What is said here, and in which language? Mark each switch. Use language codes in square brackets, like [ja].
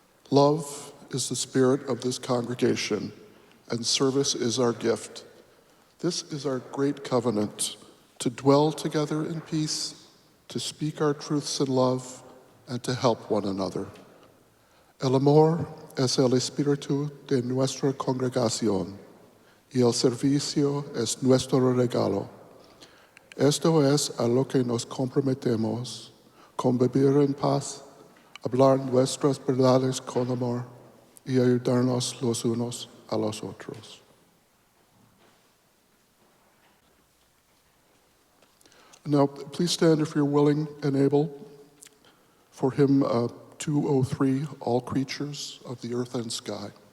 [en] Love is the spirit of this congregation, and service is our gift. This is our great covenant, to dwell together in peace, to speak our truths in love, and to help one another. [es] El amor es el espíritu de nuestra congregación, y el servicio es nuestro regalo. Esto es a lo que nos comprometemos, convivir en paz, hablar nuestras verdades con amor y ayudarnos los unos a los otros. [en] Now, please stand if you're willing and able for hymn 203, All Creatures of the Earth and Sky.